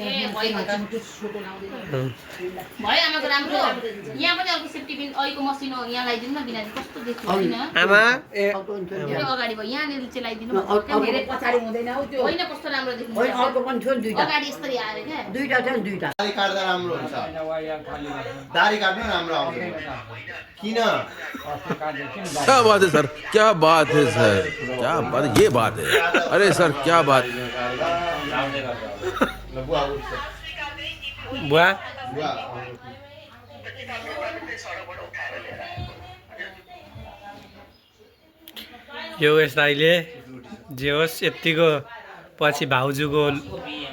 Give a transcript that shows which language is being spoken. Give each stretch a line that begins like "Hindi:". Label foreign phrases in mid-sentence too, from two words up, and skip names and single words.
Nepali: भयो आमाको राम्रो यहाँ पनि अर्को सेफ्टी पिन अहिलेको मसिनो यहाँ लगाइदिनु न बिना कस्तो देख्नु आमा ए अगाडि भयो यहाँनिर चाहिँ लगाइदिनु धेरै पछाडि हुँदैन हौ त्यो होइन कस्तो राम्रो देख्नु अर्को पनि थियो नि दुईटा अगाडि यस्तरी आएर क्या दुईटा छ नि दुईटा दाढी काट्दा राम्रो हुन्छ दाढी काट्नु राम्रो आउँछ किन
Hindi: क्या बात है सर क्या बात है सर क्या बात ये बात है अरे सर क्या बात
Nepali: बुवा योगेश दाइले जे होस् यत्तिको पछि भाउजूको